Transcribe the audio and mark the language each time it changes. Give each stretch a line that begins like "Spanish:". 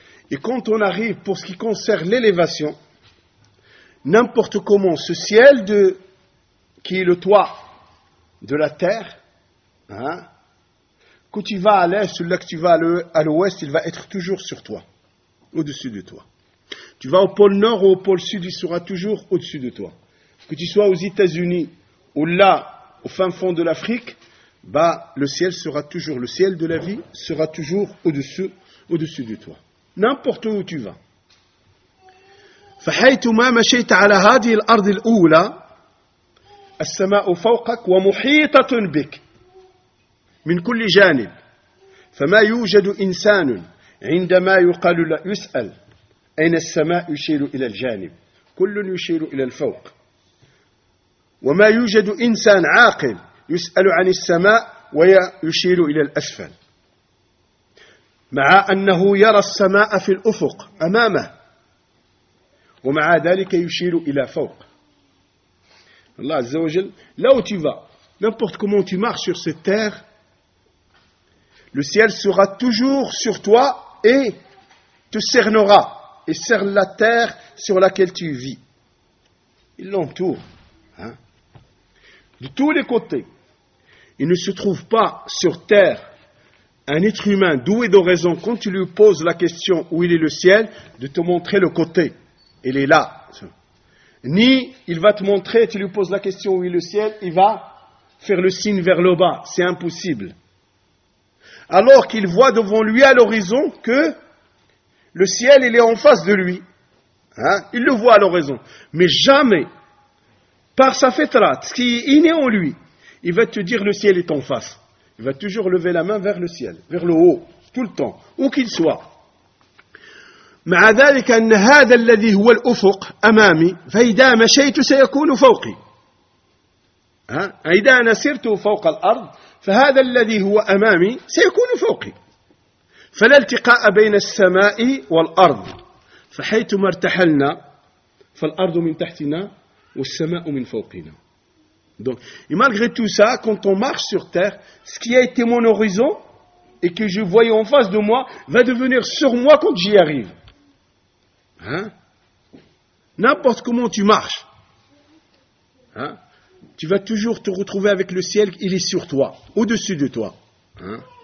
French: Et quand on arrive, pour ce qui concerne l'élévation, n'importe comment, ce ciel qui est le toit de la terre, quand tu vas à l'est, celui-là que tu vas à l'ouest, il va être toujours sur toi, au-dessus de toi. Tu vas au pôle nord ou au pôle sud, il sera toujours au-dessus de toi. Que tu sois aux États-Unis ou là, au fin fond de l'Afrique, le ciel sera toujours, le ciel de la vie sera toujours au-dessus de toi. N'importe où tu vas.
Arabic: فَحَيْتُمَا مَشَيْتَ عَلَى هَذِي الْأَرْضِ الْأُولَى السَّمَاءُ فَوْقَكْ وَمُحِيطَةٌ بِكْ من كل جانب فما يوجد إنسان عندما يقال يسأل أين السماء يشير إلى الجانب كل يشير إلى الفوق وما يوجد إنسان عاقل يسأل عن السماء ويشير إلى الأسفل مع أنه يرى السماء في الأفق أمامه ومع ذلك يشير إلى فوق الله عز وجل
French: لو تيفا نمبورت كومون تي مارش سور سيت تير Le ciel sera toujours sur toi et te cernera et cerne la terre sur laquelle tu vis. Il l'entoure. Hein? de tous les côtés, il ne se trouve pas sur terre un être humain doué de raison, quand tu lui poses la question où il est le ciel, de te montrer le côté. Il est là. Ni il va te montrer, tu lui poses la question où est le ciel, il va faire le signe vers le bas. C'est impossible. Alors qu'il voit devant lui à l'horizon que le ciel, il est en face de lui. Hein? Il le voit à l'horizon. Mais jamais, par sa fétrate, ce qui est inné en lui, il va te dire le ciel est en face. Il va toujours lever la main vers le ciel, vers le haut, tout le temps, où qu'il soit.
Arabic: مع ذلك أن هذا الذي هو الأفق أمامي فإذا مشيت سيكون فوقي إذا أنا سرت فوق الأرض فهذا الذي هو أمامي سيكون فوقي فلا التقاء بين السماء والأرض فحيثما ارتحلنا فالأرض من تحتنا والسماء من فوقنا.
French: Donc, et malgré tout ça, quand on marche sur terre, ce qui a été mon horizon et que je voyais en face de moi va devenir sur moi quand j'y arrive. Hein? N'importe comment tu marches, hein? Tu vas toujours te retrouver avec le ciel, il est sur toi, au-dessus de toi. Hein?